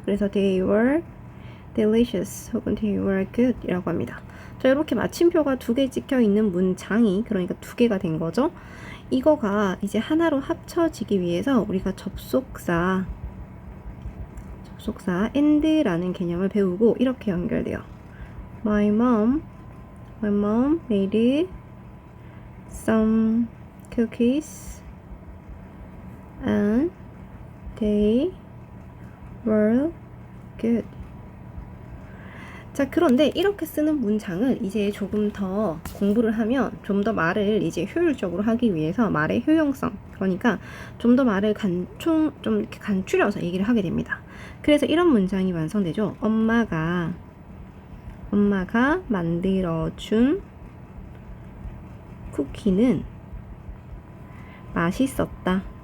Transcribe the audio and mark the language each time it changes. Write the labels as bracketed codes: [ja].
[ko] 그래서 [en] they were delicious [ko] 혹은 [en] they were good [ko] 이라고 합니다. 자, 이렇게 마침표가 두 개 찍혀 있는 문장이 그러니까 두 개가 된 거죠. 이거가 이제 하나로 합쳐지기 위해서 우리가 접속사 and라는 개념을 배우고 이렇게 연결돼요. [en] My mom made some cookies and they were good. [ko] 자, 그런데 이렇게 쓰는 문장을 이제 조금 더 공부를 하면 좀 더 말을 이제 효율적으로 하기 위해서 말의 효용성, 그러니까 좀 더 말을 좀 이렇게 간추려서 얘기를 하게 됩니다. 그래서 이런 문장이 완성되죠. 엄마가 만들어준 쿠키는 맛있었다.